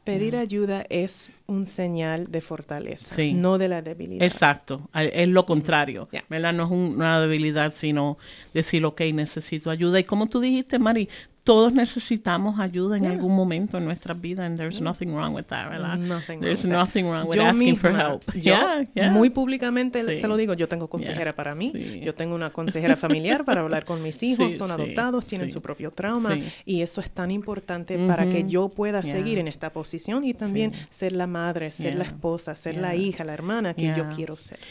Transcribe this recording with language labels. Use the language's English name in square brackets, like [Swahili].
[Spanish] Pedir ayuda es un señal de fortaleza, no de la debilidad. Exacto, es lo contrario, ¿verdad? No es una debilidad, sino decir, ok, necesito ayuda. Y como tú dijiste, Mari, todos necesitamos ayuda en algún momento en nuestras vidas, [English] and there's nothing wrong with that, [Spanish] ¿verdad? [English] There's nothing wrong with asking for help. [Spanish] Muy públicamente se lo digo, yo tengo consejera para mí, yo tengo una consejera familiar para hablar con mis hijos, son adoptados, tienen su propio trauma, y eso es tan importante para que yo pueda seguir en esta posición y también ser la madre, ser la esposa, ser la hija, la hermana que yo quiero ser.